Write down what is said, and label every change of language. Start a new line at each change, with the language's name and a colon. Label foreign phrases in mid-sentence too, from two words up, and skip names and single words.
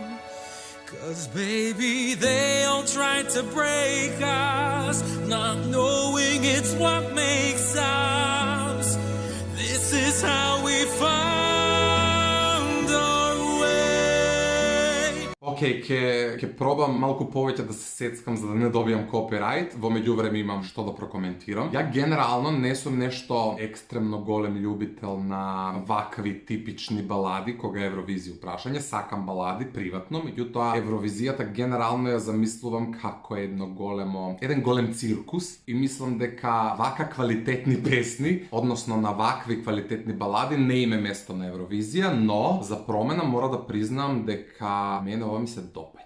English: 'Cause baby, they all tried to break us, not knowing it's what makes us. This is how we found our way.
Macedonian: Океј, ќе пробам малку повеќе да се сецкам за да не добијам копирајт. Во меѓувреме имам што да прокоментирам. Ја генерално не сум нешто екстремно голем љубител на вакви типични балади кога е Евровизија прашање. Сакам балади приватно, меѓутоа Евровизијата генерално ја замислувам како еден голем циркус и мислам дека вака квалитетни песни, односно на вакви квалитетни балади не име место на Евровизија, но за промена мора да признам дека мене ова ми се допаѓа.